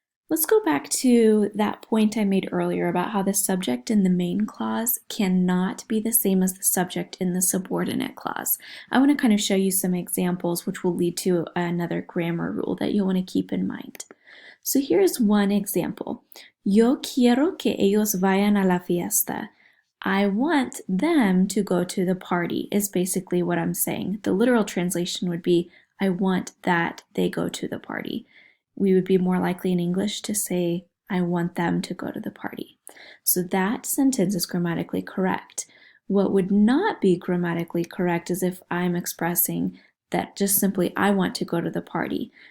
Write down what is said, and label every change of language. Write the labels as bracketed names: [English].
[English] Let's go back to that point I made earlier about how the subject in the main clause cannot be the same as the subject in the subordinate clause. I want to kind of show you some examples which will lead to another grammar rule that you'll want to keep in mind. So here's one example. [Spanish] Yo quiero que ellos vayan a la fiesta. [English] I want them to go to the party is basically what I'm saying. The literal translation would be, I want that they go to the party. We would be more likely in English to say, I want them to go to the party. So that sentence is grammatically correct. What would not be grammatically correct is if I'm expressing that just simply I want to go to the party.